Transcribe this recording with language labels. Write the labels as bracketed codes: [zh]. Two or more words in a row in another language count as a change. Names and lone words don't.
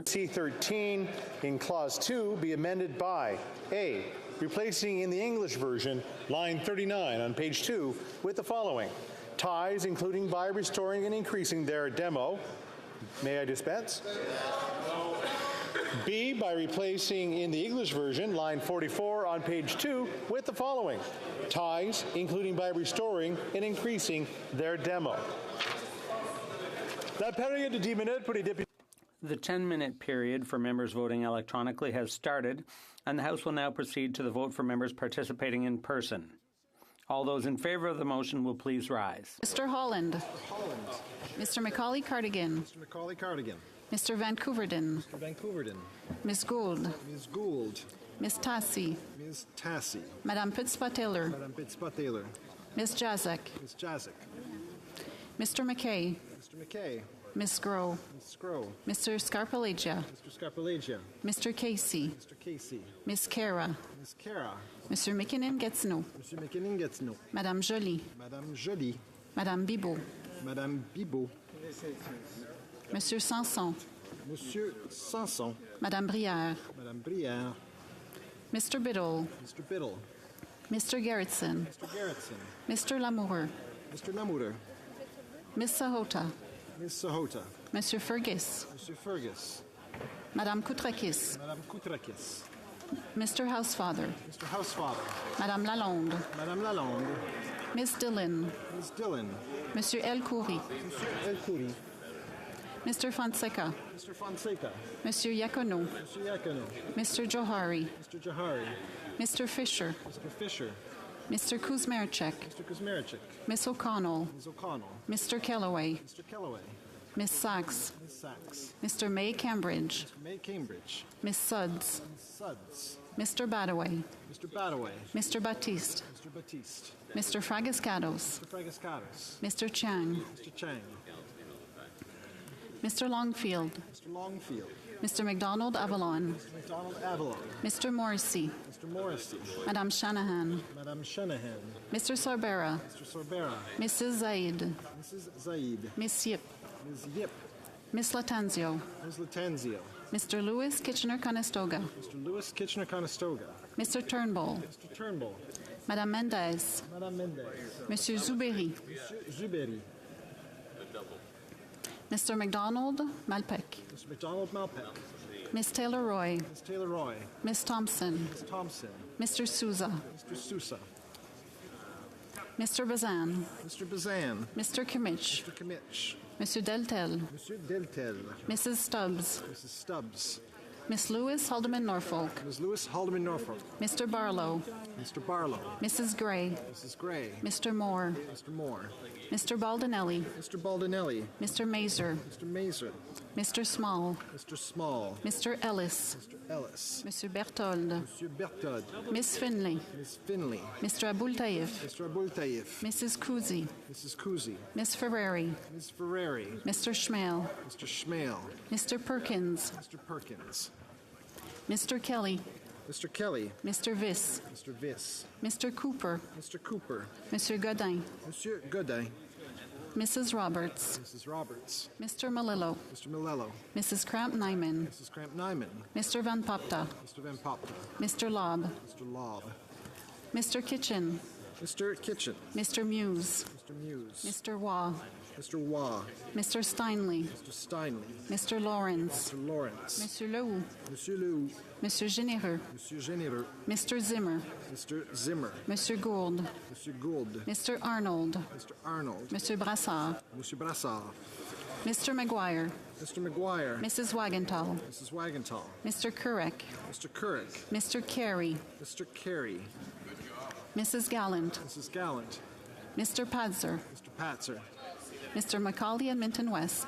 [en] C13 in clause 2 be amended by A, replacing in the English version line 39 on page 2 with the following: ties including by restoring and increasing their demo. May I dispense? B, by replacing in the English version line 44 on page 2 with the following: ties including by restoring and increasing their demo. [fr] La période de 10 minutes pour les députés. [en] The 10-minute period for members voting electronically has started, and the House will now proceed to the vote for members participating in person. All those in favor of the motion will please rise. Mr. Holland. Mr. Macaulay-Cardigan. Mr. Macaulay-Cardigan. Mr. Vancouverden. Mr. Vancouverden. Ms. Gould. Ms. Gould. Ms. Tassi. Ms. Tassi. Madame Petitpas-Taylor. Madame Petitpas-Taylor. Ms. Jazek. Ms. Jazek. Mr. McKay. Mr. McKay. Ms. Groh. Ms. Groh. Mr. Scarpaleggia. Mr. Scarpaleggia. Mr. Casey. Mr. Casey. Ms. Cara. Ms. Cara. Mr. McKinnon-Gatineau. Mr. McKinnon-Gatineau. Madame Joly. Madame Joly. Madame Bibeau. Madame Bibeau. Monsieur Sanson. Monsieur Sanson. Madame Brière. Madame Brière. Mr. Biddle. Mr. Biddle. Mr. Gerritsen. Mr. Gerritsen. Mr. Lamoureux. Mr. Lamoureux. Ms. Sahota. Ms. Sahota. Monsieur Fergus. Monsieur Fergus. Madame Koutrakis. Madame Koutrakis. Mr. Housefather. Mr. Housefather. Madame Lalonde. Madame Lalonde. Ms. Dillon. Ms. Dillon. Monsieur El Khoury. Monsieur El Khoury. Mr. Fonseca. Mr. Fonseca. Monsieur Iacono. Mr. Iacono. Mr. Johari. Mr. Johari. Mr. Fisher. Mr. Fisher. Mr. Kuzmarchek. Mr. Kuzmarchek. Miss O'Connell. Ms. O'Connell. Mr. Kellaway. Mr. Kellaway. Miss Sachs. Ms. Sachs. Mr. May Cambridge. Mr. May Cambridge. Miss Suds. Ms. Suds. Mr. Badaway. Mr. Badaway. Mr. Batiste. Mr. Batiste. Mr. Fragascados. Mr. Fragascados. Mr. Chang. Mr. Chang. Mr. Longfield. Mr. Longfield. Mr. McDonald Avalon. Mr. McDonald Avalon. Mr. Morrissey. Mr. Morrissey. Madame Shanahan. Madame Shanahan. Mr. Sorbera. Mr. Sorbera. Mrs. Zaid. Mrs. Zaid. Miss Yip. Ms. Yip. Miss Latanzio. Ms. Latanzio. Mr. Lewis Kitchener-Conestoga. Mr. Lewis Kitchener-Conestoga. Mr. Turnbull. Mr. Turnbull. Madame Mendez. Madame Mendez. Monsieur Zuberi. Monsieur Zuberi. Mr. McDonald Malpec. Mr. McDonald Malpec. Miss Taylor-Roy. Ms. Taylor-Roy. Miss Thompson. Ms. Thompson. Mr. Souza. Mr. Sousa. Mr. Bazan. Mr. Bazan. Mr. Kimmich. Mr. Kimmich. Monsieur Deltel. Monsieur Deltel. Mrs. Stubbs. Mrs. Stubbs. Miss Lewis Haldeman Norfolk. Ms. Lewis Haldeman Norfolk. Mr. Barlow. Mr. Barlow. Mrs. Gray. Mrs. Gray. Mr. Moore. Mr. Moore. Mr. Baldinelli. Mr. Baldinelli. Mr. Mazer. Mr. Mazer. Mr. Small. Mr. Small. Mr. Ellis. Mr. Ellis. Monsieur Berthold. Monsieur Berthold. Miss Finley. Miss Finley. Mr. Abultaif. Mr. Abultaif. Mrs. Kuzi. Mrs. Kuzi. Miss Ferrari. Ms. Ferrari. Mr. Schmale. Mr. Schmale. Mr. Perkins. Mr. Perkins. Mr. Kelly. Mr. Kelly. Mr. Viss. Mr. Viss. Mr. Cooper. Mr. Cooper. Monsieur Godin. Monsieur Godin. Mrs. Roberts. Mrs. Roberts. Mr. Malillo. Mr. Malello. Mrs. Cramp-Nyman. Mrs. Cramp-Nyman. Mr. Van Popta. Mr. Van Popta. Mr. Lobb. Mr. Lobb. Mr. Kitchen. Mr. Kitchen. Mr. Muse. Mr. Muse. Mr. Waugh. Mr. Waugh. Mr. Steinley. Mr. Steinley. Mr. Lawrence. Mr. Lawrence. Monsieur Lehoux. Monsieur Lehoux. Monsieur Généreux. Monsieur Généreux. Mr. Zimmer. Mr. Zimmer. Monsieur Gould. Monsieur Gould. Mr. Arnold. Mr. Arnold. Monsieur Brassard. Monsieur Brassard. Mr. McGuire. Mr. McGuire. Mrs. Wagenthal. Mrs. Wagenthal. Mr. Kurek. Mr. Kurek. Mr. Carey. Mr. Carey. Mrs. Gallant. Mrs. Gallant. Mr. Padzer. Mr. Patzer. Mr. Macaulay Edmonton West.